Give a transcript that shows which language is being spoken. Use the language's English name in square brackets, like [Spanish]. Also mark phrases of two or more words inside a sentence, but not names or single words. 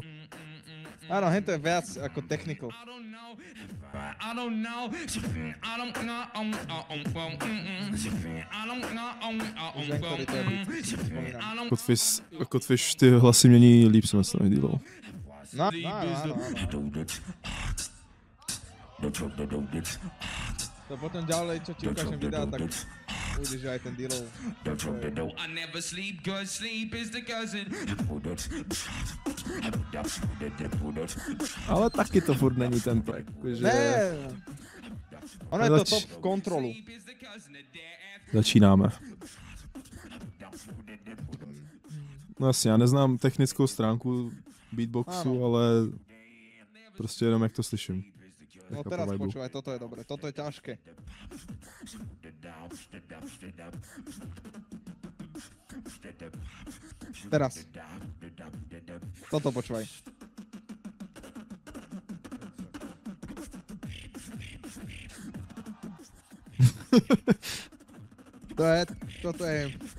[Slovak] Áno, hento je viac ako technical. [Czech] Codfish ty hlasy mění líp, jsem myslím, D-Lo. No. [Slovak] To potom ďalej, čo ti ukážem videa, tak uvidíš, že aj ten D-Lo. [Czech] Ale taky to furt není tento, jakože... Ne! Ono je to top v kontrolu. Začínáme. No jasně, já neznám technickou stránku beatboxu, ale prostě jenom jak to slyším. [Slovak] No teraz počúvaj, toto je dobre, toto je ťažké. Teraz. Toto počúvaj. Toto je...